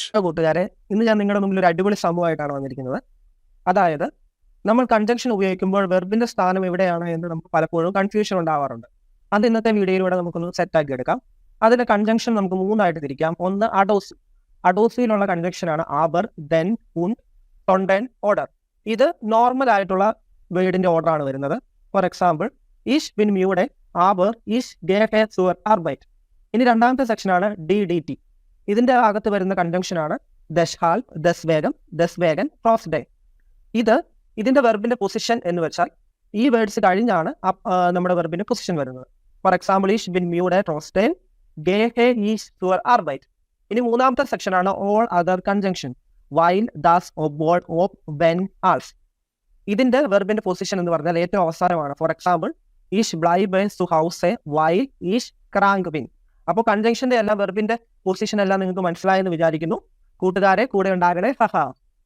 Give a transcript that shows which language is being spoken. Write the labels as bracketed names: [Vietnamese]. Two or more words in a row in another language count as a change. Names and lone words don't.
[Malayalam] കൂട്ടുകാരെ, ഇന്ന് ഞാൻ നിങ്ങളുടെ മുമ്പിൽ ഒരു അടിപൊളി സംഭവമായിട്ടാണ് വന്നിരിക്കുന്നത്. അതായത് നമ്മൾ കൺജങ്ഷൻ ഉപയോഗിക്കുമ്പോൾ വെർബിന്റെ സ്ഥാനം എവിടെയാണ് എന്ന് നമുക്ക് പലപ്പോഴും കൺഫ്യൂഷൻ ഉണ്ടാവാറുണ്ട്. അത് ഇന്നത്തെ വീഡിയോയിലൂടെ നമുക്കൊന്ന് സെറ്റാക്കി എടുക്കാം. അതിന്റെ കൺജങ്ഷൻ നമുക്ക് മൂന്നായിട്ട് തിരിക്കാം. ഒന്ന് അഡോസി. അഡോസിയിലുള്ള കൺജങ്ഷനാണ് [German] aber, denn, und, sondern, oder. [Malayalam] ഇത് നോർമൽ ആയിട്ടുള്ള വേർഡിന്റെ ഓർഡർ ആണ് വരുന്നത്. [English] for example, [German] ich bin müde, aber ich gehe zur Arbeit. [Malayalam] ഇനി രണ്ടാമത്തെ സെക്ഷനാണ് DDT. ഇതിന്റെ അകത്ത് വരുന്ന കൺജങ്ഷനാണ് [German] deshalb, deswegen, deswegen, trotzdem. [Malayalam] ഇതിന്റെ വെർബിന്റെ പൊസിഷൻ എന്ന് വെച്ചാൽ ഈ വേർഡ്സ് കഴിഞ്ഞാണ് നമ്മുടെ വെർബിന്റെ പൊസിഷൻ വരുന്നത്. [English] for example, [German] ich bin müde, trotzdem gehe ich zur Arbeit. [Malayalam] ഇനി മൂന്നാമത്തെ സെക്ഷനാണ് [English] all other conjunction, while, [German] das, obwohl, ob, wenn, als. [Malayalam] ഇതിന്റെ വെർബിന്റെ പൊസിഷൻ എന്ന് പറഞ്ഞാൽ ഏറ്റവും അവസാനമാണ്. [English] for example, [German] ich bleibe zu Hause, while ich krank bin. [Malayalam] അപ്പോൾ കൺജങ്ഷന്റെ എല്ലാം വെർബിന്റെ പൊസിഷൻ എല്ലാം നിങ്ങൾക്ക് മനസ്സിലായെന്ന് വിചാരിക്കുന്നു. കൂട്ടുകാരെ, കൂടെ ഉണ്ടാകണേ. ഹഹ.